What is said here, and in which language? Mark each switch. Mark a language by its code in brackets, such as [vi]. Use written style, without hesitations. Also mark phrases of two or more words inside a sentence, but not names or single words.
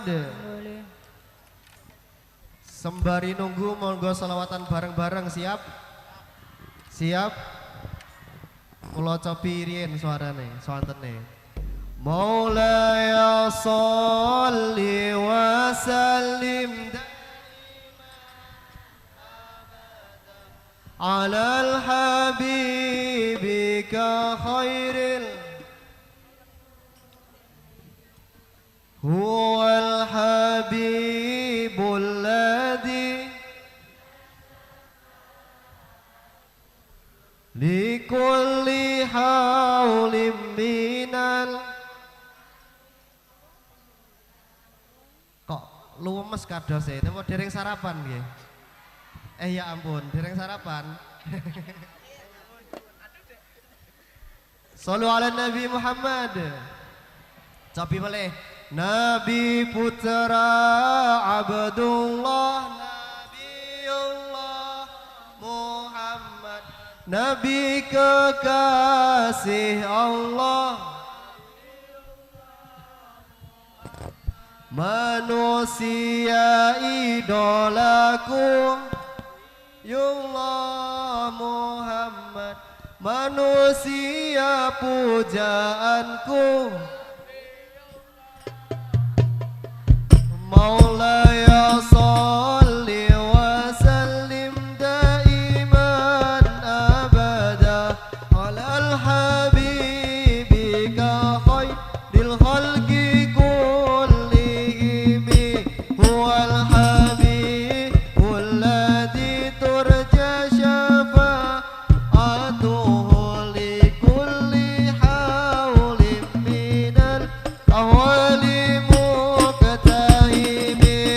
[id] Boleh. [jv] Sembari nunggu monggo salawatan bareng-bareng, siap? Siap? Kula copi riyen suarane, swantene. [ar] مولاي صل وسلم على حبيبك خير هو الحبيب الذي لكل هول من ال. [jv] Kok lumes kados e, napa dereng sarapan nggih? Ya ampun, dereng sarapan. [ar] صلوا على النبي محمد. [jv] Cobi boleh. [id] Nabi putra Abdullah, Nabiullah Muhammad, Nabi kekasih Allah, manusia idolaku, Yullah Muhammad, manusia pujaanku. [ar] مولاي صل وسلم دائما أبدا على حبيبك خير الخلق كلهم هو الحبيب الذي ترجى شفاعته لكل هول من الأهوال